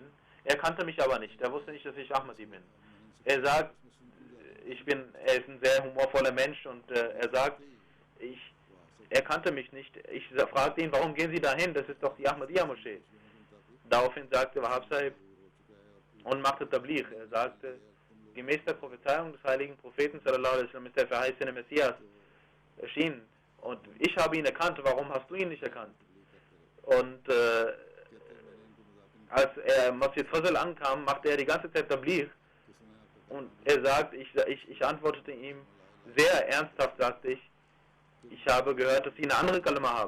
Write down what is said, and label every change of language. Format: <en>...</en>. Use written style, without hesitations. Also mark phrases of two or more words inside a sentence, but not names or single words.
<de>Er kannte mich aber nicht. Er wusste nicht, dass ich Ahmadi bin. Er sagt, er ist ein sehr humorvoller Mensch und er sagt, er kannte mich nicht. Ich fragte ihn, warum gehen Sie dahin? Das ist doch die Ahmadiyya Moschee. Daraufhin sagte Wahab Sahib und machte Tabligh. Er sagte, gemäß der Prophezeiung des heiligen Propheten</de> <ar>صلى الله عليه وسلم</ar> <de>ist der verheißene Messias erschienen. Und ich habe ihn erkannt, warum hast du ihn nicht erkannt? Und als er Masjid Fazl ankam, machte er die ganze Zeit Tabligh. Und er sagt, ich antwortete ihm sehr ernsthaft, sagte ich habe gehört, dass sie eine andere Kalima haben.</de>